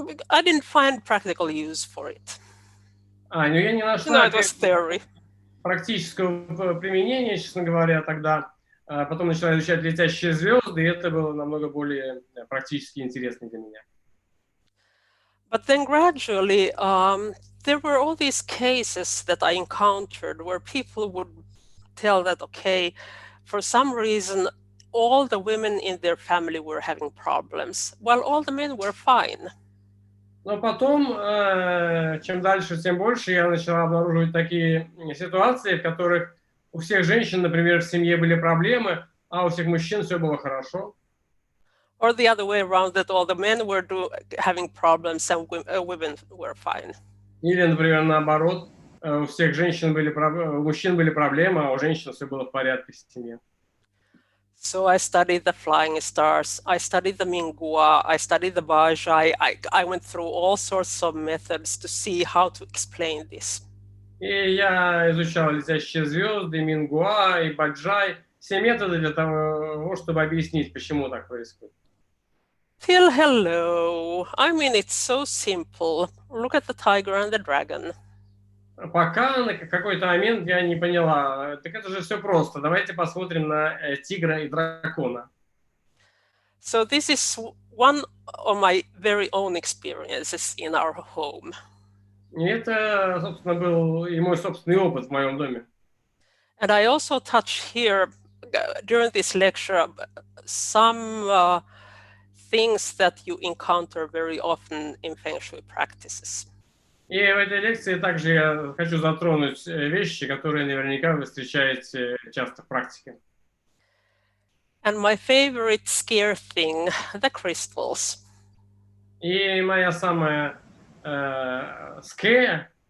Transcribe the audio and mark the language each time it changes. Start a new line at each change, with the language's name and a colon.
English: I didn't find practical use for it.
Russian: Ну я не нашла
English: it was theory.
Russian: Практического применения, честно говоря, тогда. Потом начала изучать «Летящие звезды», и это было намного более практически интересно для меня.
English: But then gradually, there were all these cases that I encountered where people would tell that, okay, for some reason, all the women in their family were having problems, while all the men were fine.
Russian: Но потом, чем дальше, тем больше я начала обнаруживать такие ситуации, в которых у всех женщин, например, в семье были проблемы, а у всех мужчин все было хорошо.
English: Or the other way around, that all the men were having problems and women were fine.
Russian: Или, например, наоборот, у всех женщин были у мужчин были проблемы, а у женщин все было в порядке в семье.
English: So I studied the flying stars, I studied the Mingua, I studied the Bajai. I went through all sorts of methods to see how to explain this.
Russian: И я изучал летящие звезды, Мингуа и Баджай, все методы для того, чтобы объяснить, почему так происходит.
English: Till hello. I mean, it's so simple. Look at the tiger and the dragon.
Russian: Пока на какой-то момент я не поняла, так это же все просто. Давайте посмотрим на тигра и дракона.
English: So this is one of my very own experiences in our home.
Russian: И это, собственно, был и мой собственный опыт в моем доме.
English: And I also touch here during this lecture some things that you encounter very often in Feng-shui practices.
Russian: И в этой лекции также я хочу затронуть вещи, которые наверняка вы встречаете часто в практике.
English: And my favorite scare thing, the crystals.
Russian: И моя самая scare,